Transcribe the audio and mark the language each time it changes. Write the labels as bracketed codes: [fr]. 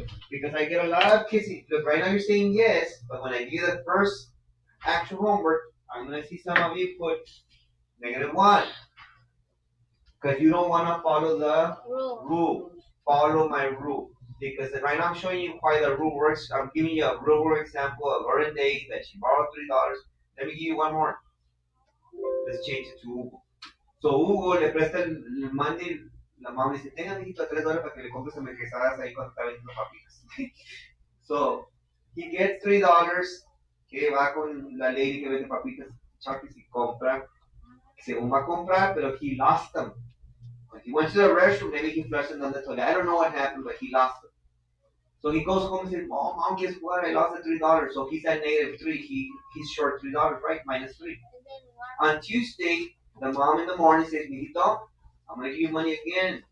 [en] Because I get a lot of kids. Look, right now you're saying yes, but when I give you the first actual homework, I'm gonna see some of you put -1 because you don't want to follow the rule. Follow my rule. Because right now I'm showing you why the rule works. I'm giving you a real world example of Lauren Day that she borrowed $3. Let me give you one more. Let's change it to Hugo. [es] So Hugo le presta el money, la mamá dice, tenga mijito $3 para que le compres hamburguesadas ahí cuando está vendiendo papitas. [en] So he gets $3, [es] que va con la lady que vende papitas, chakis y compra. Según va a comprar, pero [en] he lost them. When he went to the restroom, maybe he flushed them down the toilet. I don't know what happened, but he lost them. So he goes home and says, "Oh, mom, guess what? I lost the $3." So he's at -3. He's short $3, right? -3. On Tuesday, the mom in the morning says, "Mijito, I'm gonna give you money again.